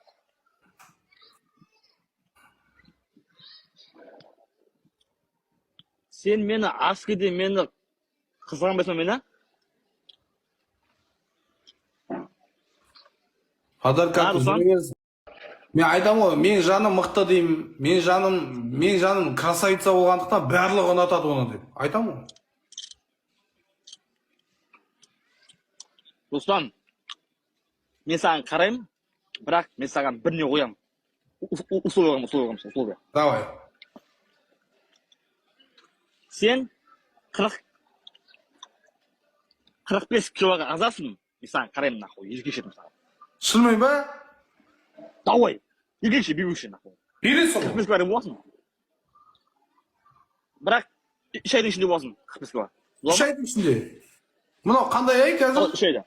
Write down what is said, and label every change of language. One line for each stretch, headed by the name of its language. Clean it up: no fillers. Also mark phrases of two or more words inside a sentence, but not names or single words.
Kazakh: Sen meni askide meni қызғанбайсың мені? Подарка мен айтамын ғой, мен жаным мықты деймін, мен жаным красавица болғандықтан барлығы ұнатады оны деп. Айтамын ғой. Руслан, мен саған қараймын, бірақ мен саған біріне қоямын. Условия. Давай. Sen 45 kiloga azasın. Мен саған қараймын нахуй, еркешедім саған. Шынымен ба? Давай, еркеше бүйбекші нахуй. Бересің 45 килограмм боласың. Бірақ 3 айдың ішінде боласың 45 кило. 3 айдың ішінде. Мынау қандай ай қазір? 3 айда.